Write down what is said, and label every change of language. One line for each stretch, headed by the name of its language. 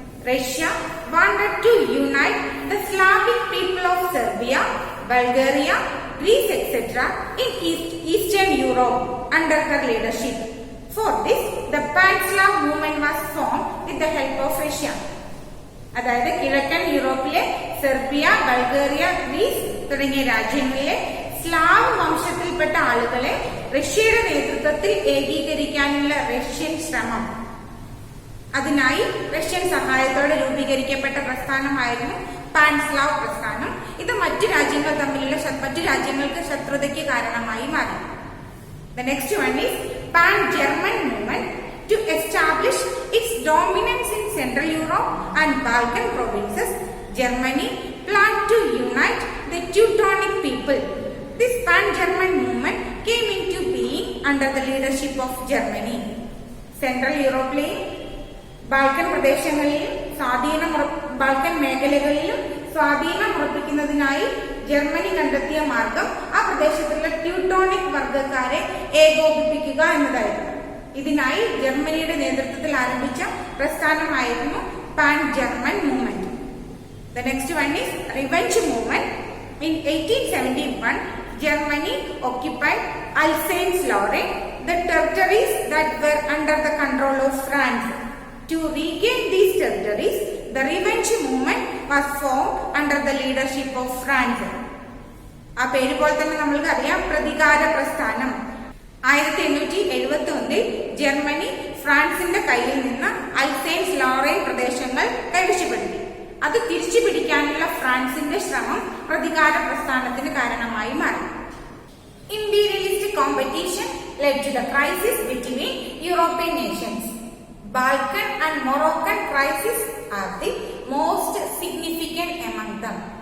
English: Russia wanted to unite the Slavic people of Serbia, Bulgaria, Greece etc. in Eastern Europe under her leadership. For this, the Pan-Slav movement was formed with the help of Russia.
Malayalam: അതായത് കിഴക്കൻ യൂറോപ്പിലെ Serbia, Bulgaria, Greece തുടങ്ങിയ രാജ്യങ്ങളിലെ Slav വംശത്തിൽപ്പെട്ട ആളുകളെ റഷ്യയുടെ നേതൃത്വത്തിൽ ഏകീകരിക്കാനുള്ള Russian ശ്രമം, അതിനായി റഷ്യൻ സഹായത്തോടെ രൂപീകരിക്കപ്പെട്ട പ്രസ്ഥാനമായിരുന്നു പാൻസ്ലാവ് പ്രസ്ഥാനം. ഇത് മറ്റു രാജ്യങ്ങൾക്ക് ശത്രുതയ്ക്ക് കാരണമായി മാറി.
English: The next one is Pan-German movement to establish its dominance in Central Europe and Balkan provinces. Germany planned to unite the Teutonic people. This Pan-German movement came into being under the leadership of Germany.
Malayalam: Central യൂറോപ്പിലെയും Balkan പ്രദേശങ്ങളിലും Balkan മേഖലകളിലും സ്വാധീനം ഉറപ്പിക്കുന്നതിനായി Germany കണ്ടെത്തിയ മാർഗം ആ പ്രദേശത്തുള്ള Teutonic വർഗക്കാരെ ഏകോപിപ്പിക്കുക എന്നതായിരുന്നു. ഇതിനായി ജർമ്മനിയുടെ നേതൃത്വത്തിൽ ആരംഭിച്ച പ്രസ്ഥാനമായിരുന്നു pan German movement.
English: The next one is revenge movement. In 1871, Germany occupied Alsace-Lorraine, the territories that were under the control of France. To regain these territories, the revenge movement was formed under the leadership of France.
Malayalam: ആ പേര് പോലെ തന്നെ നമ്മൾക്ക് അറിയാം, പ്രതികാര പ്രസ്ഥാനം. 1871 Germany ഫ്രാൻസിന്റെ കയ്യിൽ നിന്ന് അൽസൈൻസ് ലോറൈൻ പ്രദേശങ്ങൾ കൈവശപ്പെടുത്തി. അത് തിരിച്ചു പിടിക്കാനുള്ള ഫ്രാൻസിന്റെ ശ്രമം പ്രതികാര പ്രസ്ഥാനത്തിന് കാരണമായി മാറി.
English: Imperialist competition led to the crisis between European nations. Balkan and Moroccan crisis are the most significant among them.